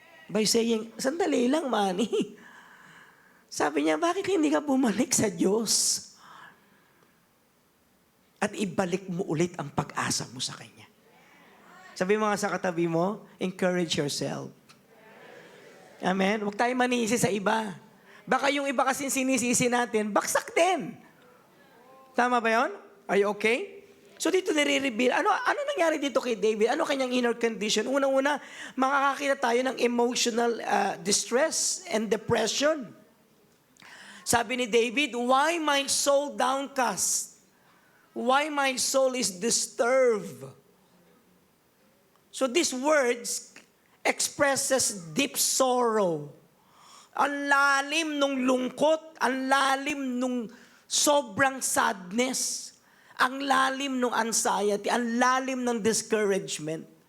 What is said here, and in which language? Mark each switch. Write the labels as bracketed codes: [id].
[en] By saying, [tl] sandali lang, Manny. Sabi niya, bakit hindi ka bumalik sa Diyos? At ibalik mo ulit ang pag-asa mo sa Kanya. Sabi mo nga sa katabi mo, [en] encourage yourself. [tl] Amen? Huwag tayo manisi sa iba. Baka yung iba kasing sinisisi natin, baksak din. Tama ba yun? [en] Are you okay? [tl] So dito nire-reveal, ano nangyari dito kay David? Ano kanyang inner condition? Unang-una, makakakita tayo ng [en] emotional distress and depression. [tl] Sabi ni David, [en] why my soul downcast? Why my soul is disturbed? So these words expresses deep sorrow. [tl] Ang lalim nung lungkot, ang lalim nung sobrang sadness, ang lalim nung anxiety, ang lalim ng discouragement.